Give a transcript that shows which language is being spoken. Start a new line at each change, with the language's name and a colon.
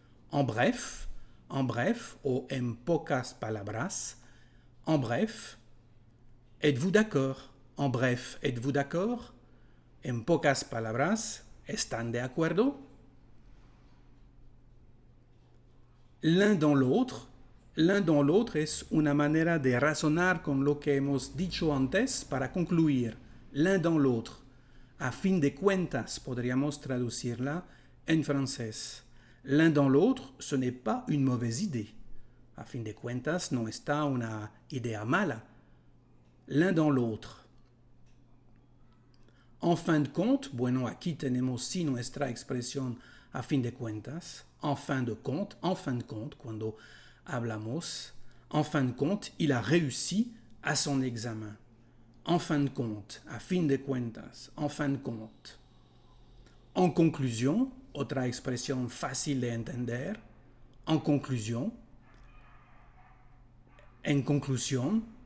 French: En bref,
Spanish: o en pocas palabras,
French: en bref, êtes-vous d'accord? En bref, êtes-vous d'accord?
Spanish: En pocas palabras, ¿están de acuerdo?
French: L'un dans l'autre
Spanish: es una manera de razonar con lo que hemos dicho antes para concluir. L'un dans l'autre. A fin de cuentas, podríamos traducirla en francés.
French: L'un dans l'autre, ce n'est pas une mauvaise idée.
Spanish: A fin de cuentas, no está una idea mala.
French: L'un dans l'autre. En fin de compte,
Spanish: bueno, aquí tenemos sí nuestra expresión a fin de cuentas.
French: En fin de compte,
Spanish: cuando hablamos,
French: en fin de compte, il a réussi à son examen. En fin de compte,
Spanish: a fin de cuentas,
French: en fin de compte.
Spanish: En conclusión, otra expresión fácil de entender. En conclusión, en conclusión.